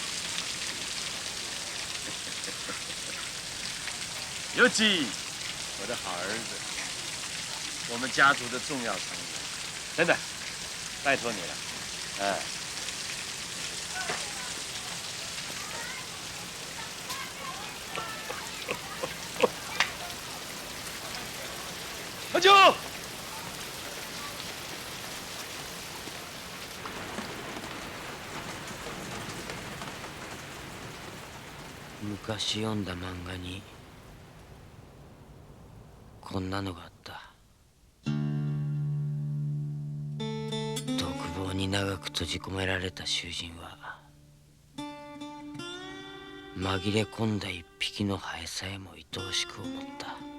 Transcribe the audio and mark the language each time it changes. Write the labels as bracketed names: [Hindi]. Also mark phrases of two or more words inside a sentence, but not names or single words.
[Chinese] 尤其，我的好儿子，我们家族的重要成员，真的，拜托你了，哎。喝酒。 [Japanese] 昔読んだ漫画にこんなのがあった。独房に長く閉じ込められた囚人は紛れ込んだ一匹のハエさえも愛おしく思った。